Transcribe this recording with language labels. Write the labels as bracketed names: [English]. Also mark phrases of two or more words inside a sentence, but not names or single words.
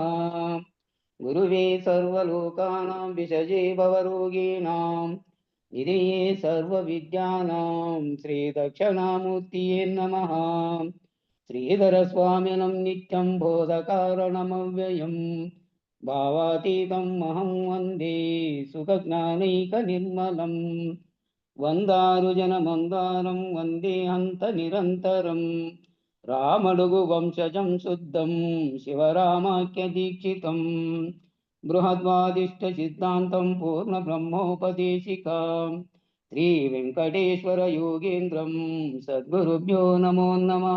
[Sanskrit] गुरुवे सर्वलोकानां विषजे भवरोगिणां निधये सर्वविद्यानां श्रीदक्षिणामूर्तये नमः। श्रीधरस्वामिनं नित्यं बोधकारणमव्ययम् भावातीतं महं वन्दे सुखज्ञानैकनिर्मलम्। వందారుజనమందారం వందే హంత నిరంతరం రామడుగు వంశజం శుద్ధం శివరామాఖ్య దీక్షితం బృహద్వాదిష్ట సిద్ధాంతం పూర్ణ బ్రహ్మోపదేశికా శ్రీ వెంకటేశ్వర యోగేంద్రం సద్గురుభ్యో నమో నమః.